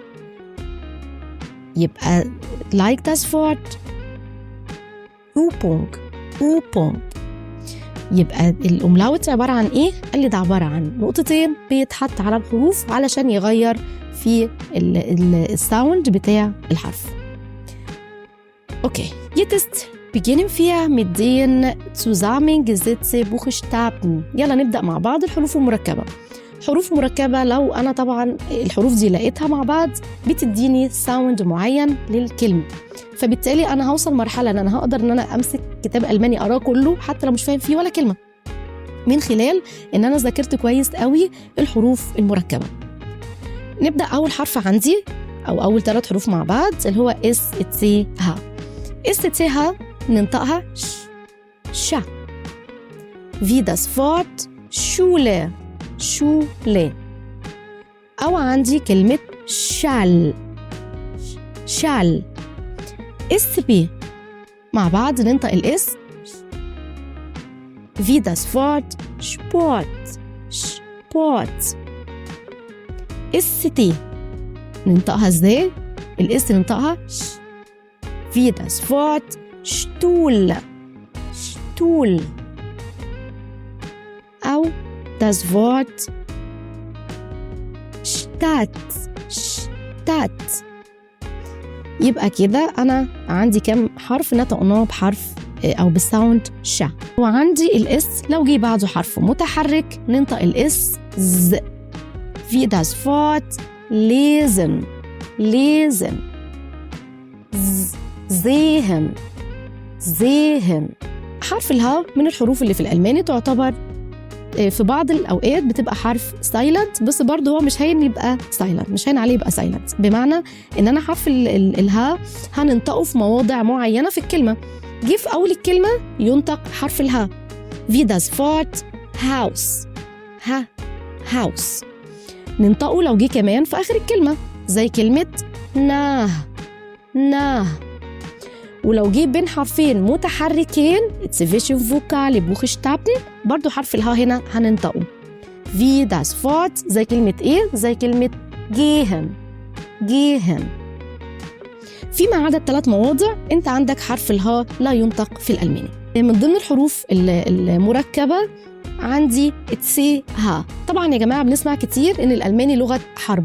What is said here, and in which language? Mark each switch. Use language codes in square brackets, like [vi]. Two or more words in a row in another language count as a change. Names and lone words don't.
[de] يبقى like das Wort Übung. Übung. [ar] يبقى الأملاوت عبارة عن إيه؟ قال لي ده عبارة عن نقطتين بيتحط على الحروف علشان يغير في الساوند بتاع الحرف. [de] Okay, jetzt beginnen wir mit den zusammengesetzten Buchstaben. [ar] يلا نبدأ مع بعض الحروف المركبة. حروف مركبة لو أنا طبعا الحروف دي لقيتها مع بعض بتديني ساوند معين للكلمة، فبالتالي أنا هوصل مرحلة أن أنا هقدر أن أنا أمسك كتاب ألماني أقراه كله حتى لو مش فاهم فيه ولا كلمة، من خلال أن أنا ذاكرت كويس قوي الحروف المركبة. نبدأ أول حرف عندي أو أول 3 حروف مع بعض اللي هو SCH. SCH ننطقها ش. [de] wie das Wort Schule. Schule. [ar] أو عندي كلمة شال. شال. SB مع بعض ننطق الإس [de] wie das Wort Sport. [ar] Sport. ST ننطقها ازاي؟ الإس ننطقها [de] wie das Wort Stuhl. Stuhl. [ar] أو [de] das Wort Stadt. Stadt. [ar] يبقى كده أنا عندي كم حرف نطقناه بحرف أو بالساوند ش. وعندي الإس لو جه بعده حرف متحرك ننطق الإس ز [de] wie das Wort lesen. Lesen. sehen. sehen. [ar] حرف الها من الحروف اللي في الألماني تعتبر في بعض الأوقات بتبقى حرف سايلنت، بس برضه هو مش هين يبقى سايلنت، مش هين عليه يبقى سايلنت، بمعنى إن أنا حرف الها هننطقه في مواضع معينة في الكلمة. جه في أول الكلمة ينطق حرف الها [de] wie das Wort Haus. Haus. [ar] ننطقه لو جه كمان في آخر الكلمة زي كلمة ناه. ناه. ولو جه بين حرفين متحركين [de] zwischen Vokale Buchstaben [ar] برضو حرف الها هنا هننطقه [de] wie das Wort [ar] زي كلمة ايه؟ زي كلمة [de] gehen. gehen. [ar] فيما عدا 3 مواضع انت عندك حرف الها لا ينطق في الألماني. من ضمن الحروف المركبة عندي ها. طبعا يا جماعة بنسمع كتير ان الألماني لغة حرب.